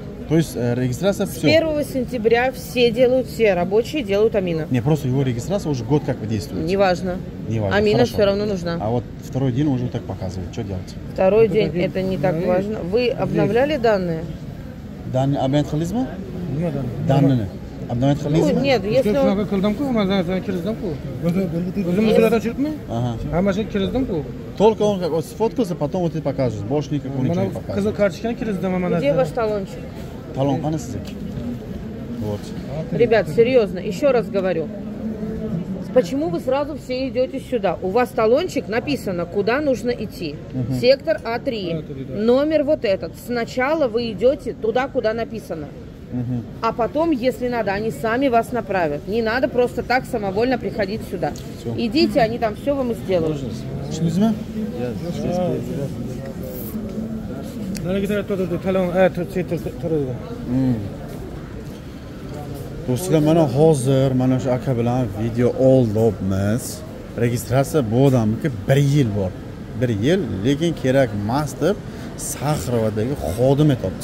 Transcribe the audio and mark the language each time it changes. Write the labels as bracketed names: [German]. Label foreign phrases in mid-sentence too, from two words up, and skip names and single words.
[Russian] То есть регистрация С все. 1 сентября все делают, все рабочие делают Амина. Не, просто его регистрация уже год как бы действует. Неважно. Неважно, Амина хорошо. все равно нужна. А вот второй день уже так показывает. Что делать? Второй день это не так важно. Вы обновляли данные? Данные абонент qildingizmi? [Uzbek] Nima dan? [Russian] Данные. Абонент Ну, [Uzbek] qildingizmi? [Russian] нет, если он... [Uzbek] Shunaqa qildim-ku, mazasidan kirdim-ku. O'zimni surat ochiribmi? [Russian] Ага. [Uzbek] Hammasiga kirdim-ku. [Russian] Только он как вот сфоткался, потом вот и покажет. Больше никакого ничего [Uzbek] Mana [Russian] не покажет. [Uzbek] qizil kartochkani kirdim mana. [Russian] Где ваш талончик? [Uzbek] Talon qani sizniki? [Russian] Вот. Ребят, серьезно, еще раз говорю. Почему вы сразу все идете сюда? У вас талончик написано, куда нужно идти. Сектор А3. А3, да. Номер вот этот. Сначала вы идете туда, куда написано. Мгм. А потом, если надо, они сами вас направят. Не надо просто так самовольно приходить сюда. Всё. Идите, они там все вам и сделают. [Uzbek] Tushundingizmi? Nariga tarafda turdi, talon, turdi. Do'stlar, mana hozir mana shu aka bilan video oldimiz. Registratsiya bu odamniki 1 yil bor. 1 yil, lekin kerak emas deb Saxrovadagi xodim etibdi.